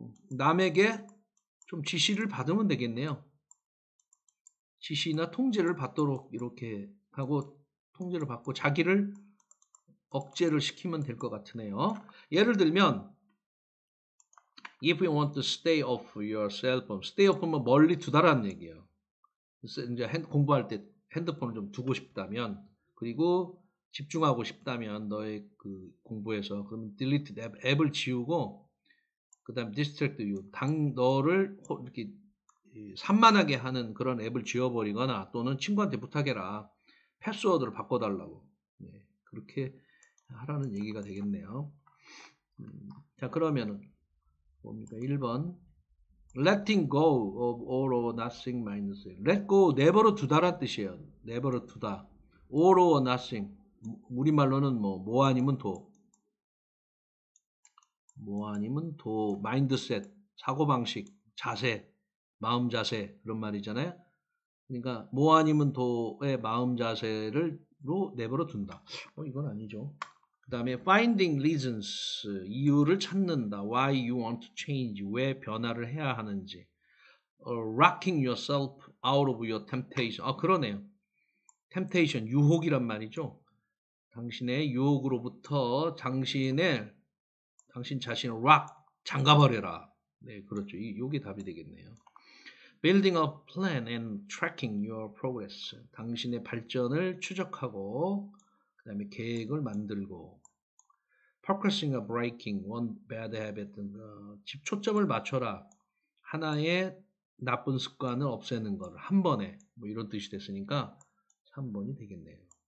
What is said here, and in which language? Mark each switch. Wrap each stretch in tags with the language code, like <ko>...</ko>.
<ko>남에게 좀 지시를 받으면 되겠네요. 지시나 통제를 받도록 이렇게 하고 통제를 받고 자기를 억제를 시키면 될 것 같으네요.</ko> <en>예를 들면 if you want to stay off your cell phone, stay off면 멀리 두다라는 얘기예요.</en> <ko>이제 공부할 때 핸드폰을 좀 두고 싶다면, 그리고 집중하고 싶다면 너의 그 공부에서, 그러면 delete 앱을 지우고, 그 다음 distract you, 너를 이렇게 산만하게 하는 그런 앱을 지워버리거나, 또는 친구한테 부탁해라. 패스워드를 바꿔달라고. 네, 그렇게 하라는 얘기가 되겠네요. 자, 그러면은 뭡니까?</ko> <en>1번 letting go of all or nothing minus let go, 내버려 두다란 뜻이에요.</en> <ko>내버려 두다. all or nothing, 우리말로는 뭐 아니면 도, 뭐 아니면 도, 마인드셋, 사고방식, 자세, 마음 자세, 그런 말이잖아요. 그러니까 뭐 아니면 도의 마음 자세를 내버려 둔다. 이건 아니죠. 그 다음에 finding reasons, 이유를 찾는다.</ko> <en>why you want to change, 왜 변화를 해야 하는지. rocking yourself out of your temptation.</en> <ko>그러네요. temptation, 유혹이란 말이죠. 당신의 유혹으로부터 당신 자신을 rock, 잠가버려라. 네, 그렇죠. 이게 답이 되겠네요.</ko> <en>Building a plan and tracking your progress.</en> <ko>당신의 발전을 추적하고 그 다음에 계획을 만들고.</ko> <en>Focusing or breaking one bad habit. 초점을 맞춰라.</en> <ko>하나의 나쁜 습관을 없애는 걸 한 번에, 이런 뜻이 됐으니까 3번이 되겠네요.</ko>